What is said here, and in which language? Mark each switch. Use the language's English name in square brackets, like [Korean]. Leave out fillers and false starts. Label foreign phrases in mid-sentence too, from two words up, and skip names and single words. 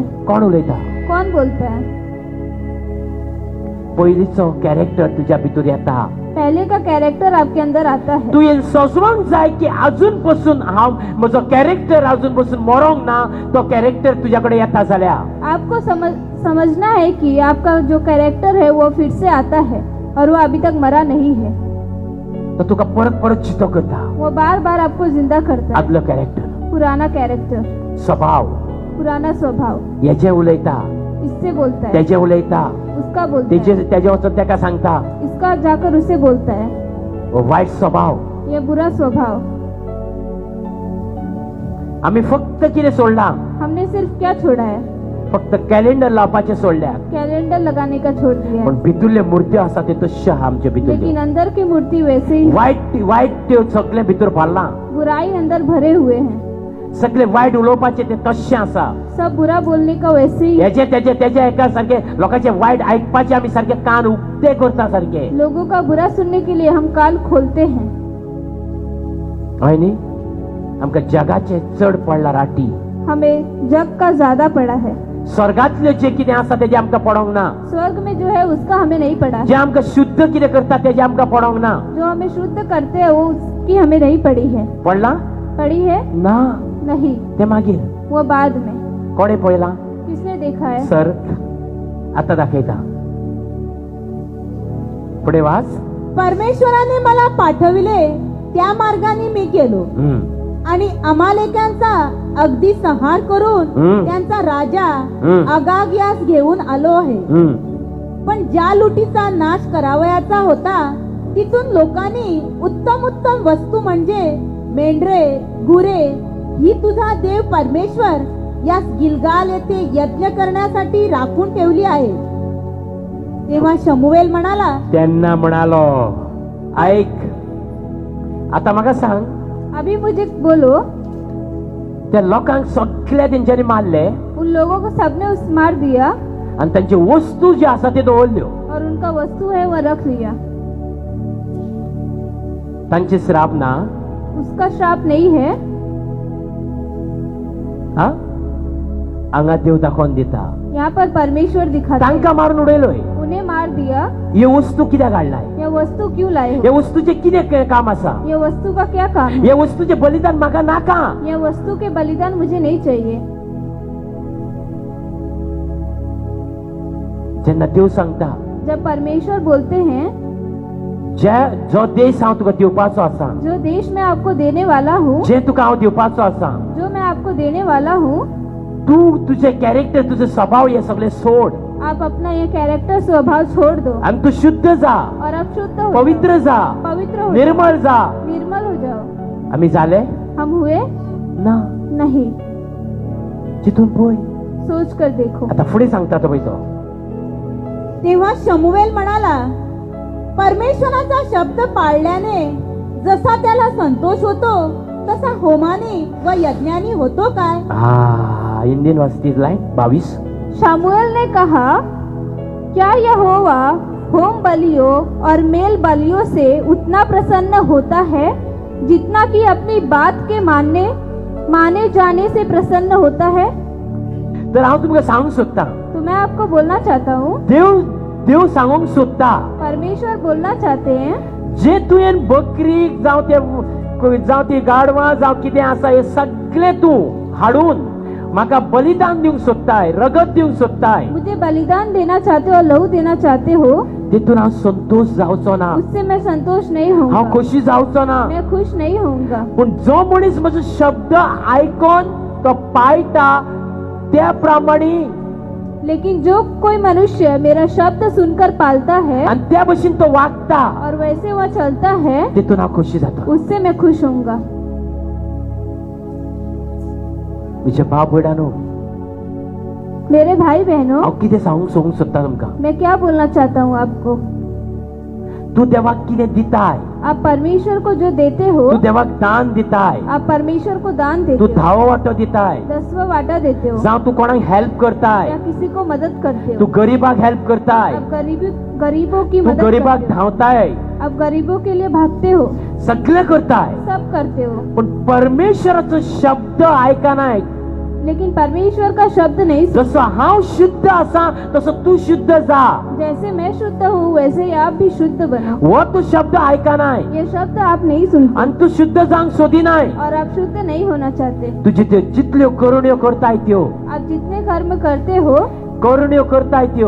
[Konkani] कोण उलयता? [Hindi] कौन बोलता है? [Konkani] पयलींचो कॅरेक्टर तुज्या भितर येता. [Hindi] पहले का कैरेक्टर आपके अंदर आता है. [Konkani] तू हे सजवंक जाय की अजून पासून हांव म्हजो कॅरेक्टर अजून पासून मरोंक ना. तो कॅरेक्टर तुझ्याकडे येता जाल्यार [Hindi] आपको समझना है कि आपका जो कैरेक्टर है वो फिर से आता है और वो अभी तक मरा नहीं है. [Konkani] तो तुका परत परत चितो करता. [Hindi] वो बार बार आपको जिंदा करता है. [Konkani] आदलो कॅरेक्टर, [Hindi] पुराना कैरेक्टर, [Konkani] स्वभाव, [Hindi] पुराना स्वभाव, [Konkani] हेजे उलयता, [Hindi] इससे बोलता है, [Konkani] तेजे उलयता, [Hindi] उसका बोलता है, [Konkani] तेजे वचून तेका सांगता. [Hindi] इसका जाकर उसे बोलता है. [Konkani] वायट स्वभाव. [Hindi] ये बुरा स्वभाव. [Konkani] आम्ही फक्त कितें सोडला? [Hindi] हमने सिर्फ क्या छोड़ा है? [Konkani] फक्त कॅलेंडर लावपाचे सोडल्या [Hindi] कैलेंडर लगाने का छोड़ दिया [Konkani] पण [Hindi] है। [Konkani] भितुरले मूर्ती आसा ते तशा आमचे [Hindi] लेकिन [Konkani] भितुरले [Hindi] अंदर की मूर्ति वैसे ही है। [Konkani] वाईट ते सगळे भितर भरला [Hindi] बुराई अंदर भरे हुए हैं। [Konkani] सगळे वाईट उलोवपाचे ते तशे आसा [Hindi] सब बुरा बोलने का वैसे ही है। [Konkani] हेजे तेजे तेजे एका सारखे लोकांचे वाईट ऐकपाचे आम्ही सारखे कान उगते करता सारखे [Hindi] लोगों का बुरा सुनने के लिए हम कान खोलते हैं। [Konkani] हय न्ही आमकां जगाचे चड पडला राटी [Hindi] हमें जग का ज्यादा पड़ा है। [Konkani] स्वर्गातले जे कितें आसा तेजे आमकां पडोंक ना [Hindi] स्वर्ग में जो है उसका हमें नहीं पड़ा [Konkani] जे [Hindi] है। [Konkani] आमकां शुद्ध कितें करता तेजे आमकां पडोंक ना [Hindi] जो हमें शुद्ध करते हैं वो उसकी हमें नहीं पड़ी है। [Konkani] पडला [Hindi] पड़ी है [Konkani] ना [Hindi] नहीं, [Konkani] ते मागीर [Hindi] वो बाद में। [Konkani] कोणे पळयला [Hindi] किसने देखा है? [Konkani] सर आता दाखयता पुढे वाच [Marathi] परमेश्वराने मला पाठविले त्या मार्गाने मी गेलो आणि अमालेकांचा अगदी संहार करून त्यांचा राजा अगाग्यास घेऊन आलो आहे. पण ज्या लुटीचा नाश करावयाचा होता तिथून लोकांनी उत्तम उत्तम वस्तू म्हणजे मेंढरे गुरे ही तुझा देव परमेश्वर या गिलगाल येथे यज्ञ करण्यासाठी राखून ठेवली आहे. तेव्हा शमूएल म्हणाला, [Konkani] त्यांना म्हणालो ऐक आता म्हाका सांग [Hindi] अभी मुझे बोलो, [Konkani] त्या लोकांक सगळ्या तेंच्यांनी मारले [Hindi] उन लोगों को सबने उस मार दिया [Konkani] आणि त्यांची वस्तू जी आसा ते दवरल्यो [Hindi] और उनका वस्तु है वो रख लिया। [Konkani] तांचे श्राप ना [Hindi] उसका श्राप नहीं है। [Konkani] हा हांगा देव दाखोवन दिता [Hindi] यहाँ पर परमेश्वर दिखाता है। [Konkani] तांकां मारून उडयलोय [Hindi] उन्हें मार दिया। [Konkani] हे वस्तू कित्याक हाडलाय [Hindi] यह वस्तु क्यों लाए [Konkani] हे [Hindi] हो? [Konkani] वस्तूचे कितें काम आसा [Hindi] यह वस्तु का क्या काम है? [Konkani] हे वस्तूचे बलिदान म्हाका नाका [Hindi] यह वस्तु के बलिदान मुझे नहीं चाहिए। [Konkani] जेन्ना देव सांगता [Hindi] जब परमेश्वर बोलते हैं [Konkani] जो देश हांव तुका दिवपाचो आसा [Hindi] जो देश मैं आपको देने वाला हूँ, [Konkani] जे तुका हांव दिवपाचो आसा [Hindi] जो मैं आपको देने वाला हूँ, [Konkani] तू तुझे कॅरेक्टर तुझे स्वभाव हे सगळे सोड [Hindi] आप अपना ये कैरेक्टर स्वभाव छोड़ दो [Konkani] आणि तू शुद्ध जा [Hindi] और अब शुद्ध हो [Konkani] पवित्र जा [Hindi] जाओ, पवित्र हो [Konkani] निर्मळ जा [Hindi] जाओ, निर्मल हो जाओ। [Konkani] आम्ही झाले [Hindi] हम हुए [Konkani] ना [Hindi] नहीं। [Konkani] चितून पळय [Hindi] सोच कर देखो। [Konkani] आता पुढे सांगता तो तो [Marathi] तेव्हा शमूएल म्हणाला, परमेश्वराचा शब्द पाळल्याने जसा त्याला संतोष होतो तसा होमाने व यज्ञाने होतो काय? इंडियन वस्ती लाइन 22 [Hindi] शामुएल ने कहा, क्या यहोवा होम बलियों और मेल बलियों से उतना प्रसन्न होता है जितना कि अपनी बात के माने जाने से प्रसन्न होता है? [Konkani] तर हांव तुमकां सांगूंक सोदता [Hindi] तो मैं आपको बोलना चाहता हूँ, [Konkani] देव सांगूंक सोदता [Hindi] परमेश्वर बोलना चाहते हैं, [Konkani] जे तुवें बकरी जावं ती गाडवां जावं कितें आसा हे सगळे तूं हाडून म्हाका बलिदान दिवंक सोदताय रगत दिवंक सोदताय [Hindi] मुझे बलिदान देना चाहते हो और लहू देना चाहते हो, [Konkani] तितून हांव संतोष जावचो ना [Hindi] उससे मैं संतोष नहीं [Konkani] हांव [Hindi] होऊंगा, [Konkani] खोशी जावचो ना [Hindi] मैं खुश नहीं होऊंगा। [Konkani] पण जो मनीस म्हजो शब्द आयकोन तो पाळटा त्या प्रमाणे [Hindi] लेकिन जो कोई मनुष्य मेरा शब्द सुनकर पालता है [Konkani] आणि त्या भशेन तो वागता [Hindi] और वैसे वह चलता है, [Konkani] तितून हांव खोशी जाता [Hindi] उससे मैं खुश होऊंगा। [Konkani] म्हजे भाव भयणानो [Hindi] मेरे भाई बहनों, [Konkani] हांव कितें सांगूंक सोदता तुमकां [Hindi] मैं क्या बोलना चाहता हूँ आपको, [Konkani] तू देवाक कितें दिताय [Hindi] आप परमेश्वर को जो देते हो, [Konkani] तू देवाक दान दिताय [Hindi] आप परमेश्वर को दान देते [Konkani] तू [Hindi] हो, [Konkani] 10 वाटो दिताय [Hindi] 10वां वाटा देते हो, [Konkani] जावं तू कोणाक हेल्प करताय [Hindi] या किसी को मदद करते [Konkani] तू [Hindi] हो, [Konkani] गरीबाक हेल्प करताय [Hindi] आप गरीबों की [Konkani] तू [Hindi] मदद [Konkani] गरीबाक [Hindi] करते हो, [Konkani] धांवताय [Hindi] आप गरीबों के लिए भागते हो, [Konkani] सगळें करताय [Hindi] सब करते हो, [Konkani] पण परमेश्वराचो शब्द आयकनाय [Hindi] लेकिन परमेश्वर का शब्द नहीं सुन। [Konkani] जसो हांव शुद्ध आसा तसो तू शुद्ध जा [Hindi] जैसे मैं शुद्ध हूँ वैसे ही आप भी शुद्ध बनो। [Konkani] वो तू शब्द आयकनाय [Hindi] ये शब्द आप नहीं सुनते [Konkani] आणि तू शुद्ध जावंक सोदिनाय [Hindi] और आप शुद्ध नहीं होना चाहते। [Konkani] तू जितल्यो करुण्यो करताय त्यो [Hindi] आप जितने कर्म करते हो, [Konkani] करुण्यो करताय त्यो